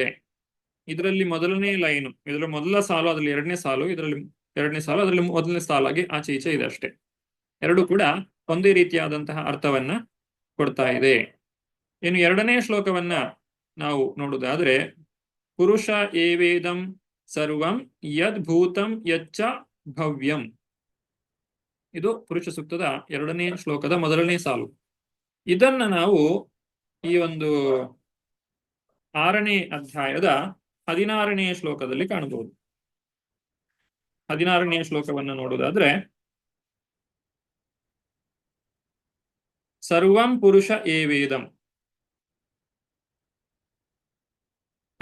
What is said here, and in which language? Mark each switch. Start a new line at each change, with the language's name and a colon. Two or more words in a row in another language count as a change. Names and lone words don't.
Kannada: ಇದರಲ್ಲಿ ಮೊದಲನೇ ಲೈನು, ಇದರ ಮೊದಲ ಸಾಲು, ಅದರಲ್ಲಿ 2ನೇ ಸಾಲು, ಇದರಲ್ಲಿ 2ನೇ ಸಾಲು, ಅದರಲ್ಲಿ 1ನೇ ಸಾಲಾಗಿ ಆಚೆ ಈಚೆ ಇದೆ ಅಷ್ಟೇ. ಎರಡು ಕೂಡ ಒಂದೇ ರೀತಿಯಾದಂತಹ ಅರ್ಥವನ್ನ ಕೊಡ್ತಾ ಇದೆ. ಇನ್ನು 2ನೇ ಶ್ಲೋಕವನ್ನ ನಾವು ನೋಡುವುದಾದ್ರೆ,
Sanskrit: ಪುರುಷ ಏವೇದಂ ಸರ್ವಂ ಯದ್ ಭೂತಂ ಯಚ್ಚ ಭವ್ಯಂ.
Kannada: ಇದು ಪುರುಷ ಸೂಕ್ತದ 2ನೇ ಶ್ಲೋಕದ ಮೊದಲನೇ ಸಾಲು. ಇದನ್ನ ನಾವು ಈ ಒಂದು 6ನೇ ಅಧ್ಯಾಯದ 16ನೇ ಶ್ಲೋಕದಲ್ಲಿ ಕಾಣಬಹುದು. 16ನೇ ಶ್ಲೋಕವನ್ನು ನೋಡುವುದಾದ್ರೆ,
Sanskrit: ಸರ್ವಂ ಪುರುಷ ಏವೇದಂ.